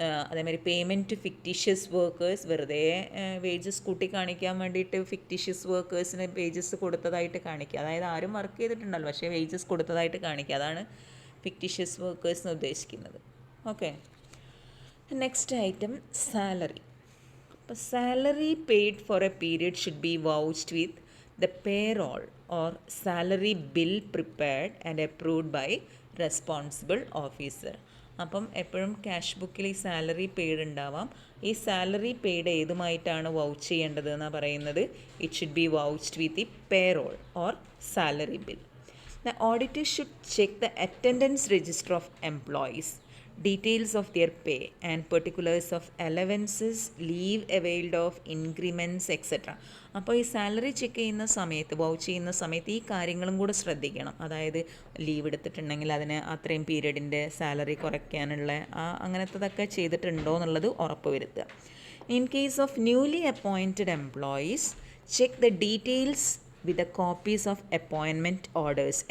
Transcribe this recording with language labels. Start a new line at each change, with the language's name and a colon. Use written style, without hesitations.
Malayalam: അതേമാതിരി payment to fictitious workers, വെറുതെ wages കൂട്ടി കാണിക്കാൻ വേണ്ടിയിട്ട് ഫിക്റ്റീഷ്യസ് വർക്കേഴ്സിന് വേജസ് കൊടുത്തതായിട്ട് കാണിക്കുക. അതായത് ആരും വർക്ക് ചെയ്തിട്ടുണ്ടല്ലോ പക്ഷേ വേജസ് കൊടുത്തതായിട്ട് കാണിക്കുക. അതാണ് ഫിക്റ്റീഷ്യസ് വർക്കേഴ്സ് എന്ന് ഉദ്ദേശിക്കുന്നത്.
English: Okay, next item salary. അപ്പോൾ salary paid for a period should be vouched with the payroll or salary bill prepared and approved by responsible officer.
Malayalam: അപ്പം എപ്പോഴും ക്യാഷ് ബുക്കിൽ ഈ സാലറി പെയ്ഡ് ഉണ്ടാവാം. ഈ സാലറി പെയ്ഡ് ഏതുമായിട്ടാണ് വൗച്ച് ചെയ്യേണ്ടത് എന്നാണ് പറയുന്നത്.
English: It should be vouched with the payroll or salary bill. The auditor should check the attendance register of employees, details of their pay and particulars of allowances, leave availed of, increments, etc.
Malayalam: അപ്പോൾ ഈ salary check ചെയ്യുന്ന സമയത്ത്, vouch ചെയ്യുന്ന സമയത്ത് ഈ കാര്യങ്ങളും കൂടെ ശ്രദ്ധിക്കണം. അതായത് ലീവ് എടുത്തിട്ടുണ്ടെങ്കിൽ അതിന് അത്രയും പീരീഡിൻ്റെ സാലറി കുറയ്ക്കാനുള്ള അങ്ങനത്തതൊക്കെ ചെയ്തിട്ടുണ്ടോ എന്നുള്ളത് ഉറപ്പ് വരുത്തുക.
English: In case of newly appointed employees, check the details with the copies of appointment orders.